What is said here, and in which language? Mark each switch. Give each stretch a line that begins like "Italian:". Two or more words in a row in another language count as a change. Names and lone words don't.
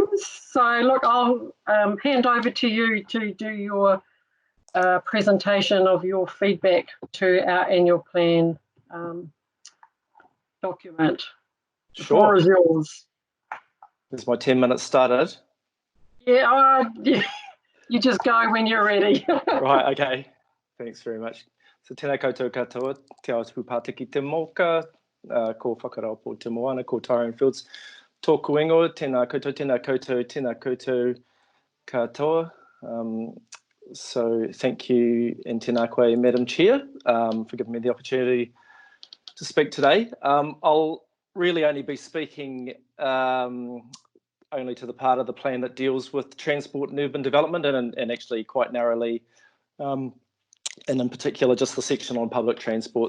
English: So look, I'll hand over to you to do your presentation of your feedback to our annual plan document. The floor is yours. Is my 10 minutes started? Yeah, you just go when you're ready. Right, okay. Thanks very much.
Māori: So tēnā koutou katoa, te autau pātiki te moka, ko whakarao po te moana, ko Tyrone Fields, tōku ingoa, tēnā koutou katoa.
English: So thank you, and
Māori: tēnā koe,
English: Madam Chair, for giving me the opportunity to speak today. I'll really only be speaking only to the part of the plan that deals with transport and urban development, and actually quite narrowly, and in particular just the section on public transport.